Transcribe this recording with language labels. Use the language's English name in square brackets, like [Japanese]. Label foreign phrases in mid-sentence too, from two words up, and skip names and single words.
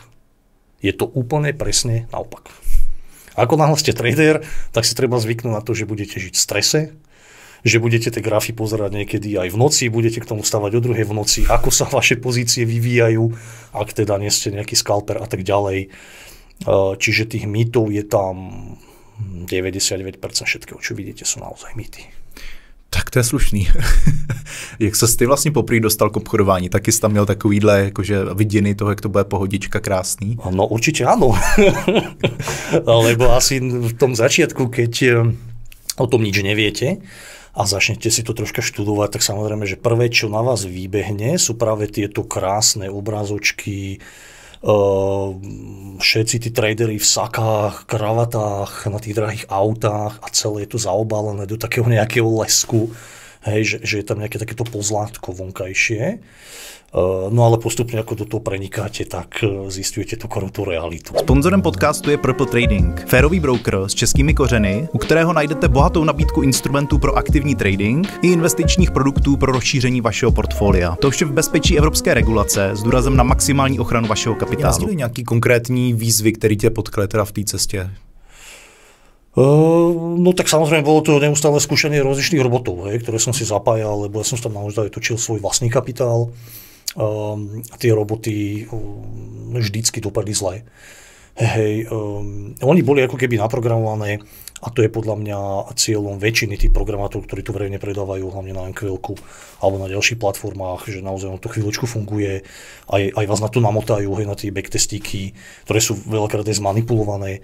[Slovak] Je to úplne presne naopak. Ako náhle ste trader, tak si treba zvyknúť na to, že budete žiť v strese, že budete tie grafy pozerať niekedy aj v noci, budete k tomu stavať o 2:00 v noci, ako sa vaše pozície vyvíjajú, ak teda nie ste nejaký skalper a tak ďalej. Čiže tých mýtov je tam 99% všetkého, čo vidíte, sú naozaj mýty. [Czech] Tak to je slušný. Jak ses ty vlastně poprvé dostal k obchodování? Taky jsi tam měl takovýhle jakože viděny toho, jak to bude pohodička krásný? [Slovak] No určite áno. Lebo asi v tom začiatku, keď o tom nič neviete a začnete si to troška študovať, tak samozrejme, že prvé, čo na vás vybehne, sú práve tieto krásne obrázočky, všetci tí tradery v sakách, kravatách, na tých drahých autách a celé je to zaobálené do takého nejakého lesku, hej, že je tam nejaké takéto pozlátko vonkajšie. No ale postupne, ako do toho prenikáte, tak zistujete tú realitu. [Czech] Sponzorem podcastu je Purple Trading, férový broker s českými kořeny, u kterého najdete bohatou nabídku instrumentů pro aktivní trading i investičních produktů pro rozšíření vašeho portfolia. To vše v bezpečí evropské regulace s důrazem na maximální ochranu vašeho kapitálu. Sdílej nějaký konkrétní výzvy, které tě potkly teda v té cestě? [Slovak] No tak samozrejme bolo to neustále skúšanie rozličných robotov, hej, ktoré som si zapájal, lebo ja som tam naozaj točil svoj vlastný kapitál. Tie roboty vždycky dopadli zle. Hej, oni boli ako keby naprogramované a to je podľa mňa cieľom väčšiny tých programátorov, ktorí tu verejne predávajú, hlavne na NQL-ku alebo na ďalších platformách, že naozaj to chvíľočku funguje, aj vás na to namotajú, hej, na tie backtestíky, ktoré sú veľakrát zmanipulované.